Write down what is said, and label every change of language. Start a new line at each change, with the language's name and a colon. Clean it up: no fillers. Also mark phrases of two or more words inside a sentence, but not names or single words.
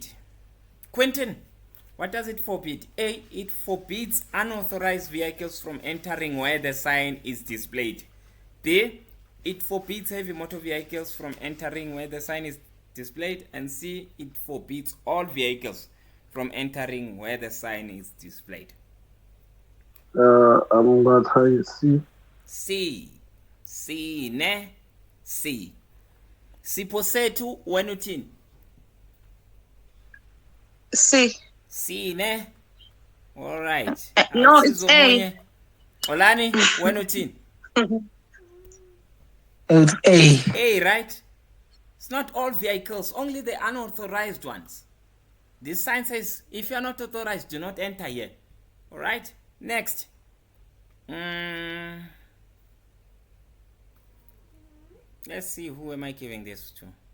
English: Quentin, what does it forbid? A, it forbids unauthorized vehicles from entering where the sign is displayed. B, it forbids heavy motor vehicles from entering where the sign is displayed. And C, it forbids all vehicles from entering where the sign is displayed. I'm going to try C. C, ne? C.
Xhosa: Sipho sethu wena uthini?
English: C. C, ne? All right. No, it's A.
Xhosa: Olani, wena uthini?
English: It's A. A, right? It's not all vehicles, only the unauthorized ones. This sign says, if you are not authorized, do not enter here. All right? Next. Let's see, who am I giving this to?